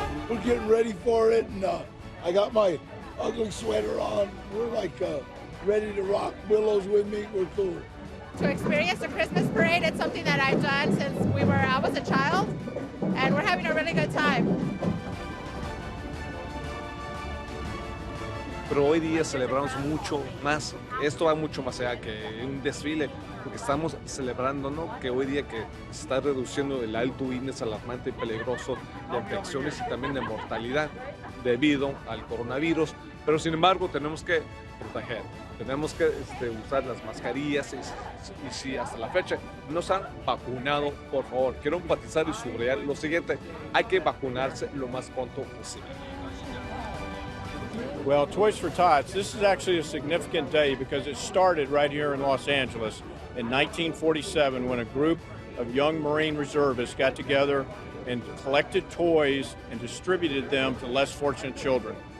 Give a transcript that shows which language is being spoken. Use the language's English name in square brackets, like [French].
[English] We're getting ready for it, and I got my ugly sweater on. We're like ready to rock. Willow's with me. We're cool. To experience the Christmas parade, it's something that I've done since I was a child, and we're having a really good time. [Spanish] pero hoy día celebramos mucho más. Esto va mucho más allá que un desfile, porque estamos celebrando, ¿no?, que hoy día que se está reduciendo el alto índice alarmante y peligroso de infecciones y también de mortalidad debido al coronavirus, pero sin embargo tenemos que proteger, tenemos que usar las mascarillas y si hasta la fecha no se han vacunado, por favor, quiero enfatizar y subrayar lo siguiente, hay que vacunarse lo más pronto posible. [English] Well, Toys for Tots, this is actually a significant day because it started right here in Los Angeles in 1947 when a group of young Marine reservists got together and collected toys and distributed them to less fortunate children.